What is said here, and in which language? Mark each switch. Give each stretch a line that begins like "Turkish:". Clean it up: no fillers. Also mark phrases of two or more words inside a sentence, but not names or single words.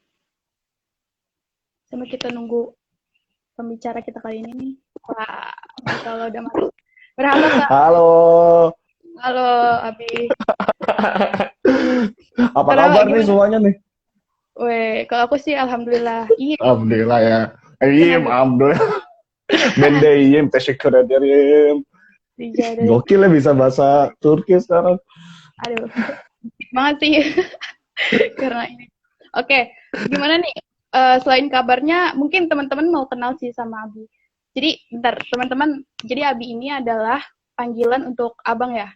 Indonesian: Sambil kita nunggu pembicara kita kali ini nih. Wah, Masya Allah udah masuk. Merhaba Kak. Halo, Halo Abi. apa Kalau kabar nih gimana? semuanya nih? Weh, kalau aku sih alhamdulillah. Iyi. Alhamdulillah ya. Iyim, Kenapa? alhamdulillah.
Turkish: Ben de iyiyim, teşekkür ederim. Rica ederim.
Indonesian: Gokil ya bisa bahasa Turki sekarang. Aduh, banget sih karena ini. Oke, gimana nih? Selain kabarnya, mungkin teman-teman mau kenal sih sama Abi. Jadi, bentar, teman-teman. Jadi Abi ini adalah panggilan untuk abang ya?